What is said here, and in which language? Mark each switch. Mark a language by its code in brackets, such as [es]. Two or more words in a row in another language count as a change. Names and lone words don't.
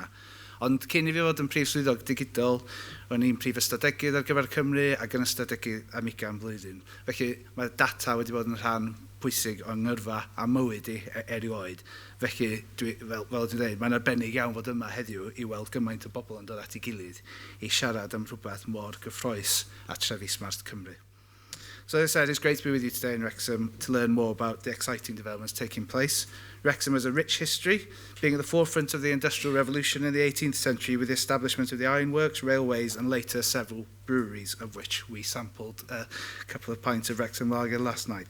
[cy] Ond cyn I fi fod yn Prif Swyddog Digidol, o'n i'n Prif Ystadegydd ar gyfer Cymru ac yn ystadegydd am 20 blwyddyn. Felly mae data wedi bod yn rhan pwysig o'n ngyrfa a mywyd I erioed. Felly, fel dwi'n dweud, mae'n arbennig iawn fod yma heddiw I weld gymaint o bobl yn dod at ei gilydd I siarad am rhywbeth mor gyffroes a Trefi Smart Cymru. [en] So as I said, it's great to be with you today in Wrexham to learn more about the exciting developments taking place. Wrexham has a rich history, being at the forefront of the Industrial Revolution in the 18th century with the establishment of the ironworks, railways and later several breweries, of which we sampled a couple of pints of Wrexham lager last night.